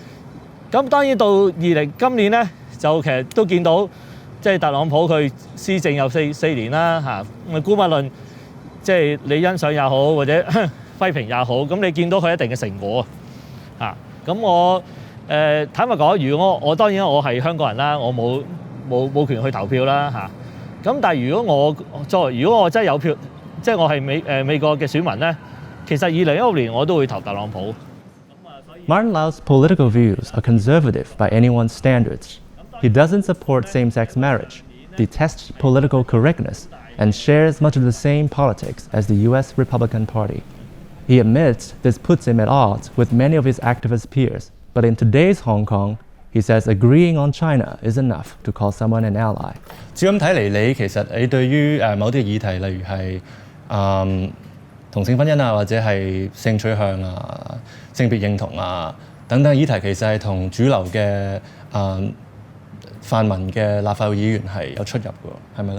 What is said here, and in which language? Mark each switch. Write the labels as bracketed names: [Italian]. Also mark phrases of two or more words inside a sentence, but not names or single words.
[Cantonese] 咁當然到今年咧，就其實都見到，即係特朗普佢施政有四年啦姑勿論，即係你欣賞也好，或者批評也好，咁你見到佢一定嘅成果咁我。坦白講，如果我當然我係香港人啦，我冇權去投票啦咁但係如果我真係有票，即係我係美國嘅選民咧，其實2016年我都會投特朗普。 [English] Martin Lau's political views are conservative by anyone's standards. He doesn't support same-sex marriage, detests political correctness, and shares much of the same politics as the US Republican Party. He admits this puts him at odds with many of his activist peers. But in today's Hong Kong, he says agreeing on China is enough to call someone an ally. [Cantonese] 照咁睇嚟，你對於某啲議題，例如係同性婚姻或者係性取向性別認同等等議題，其實係同主流嘅泛民嘅立法會議員係有出入嘅，係咪咧？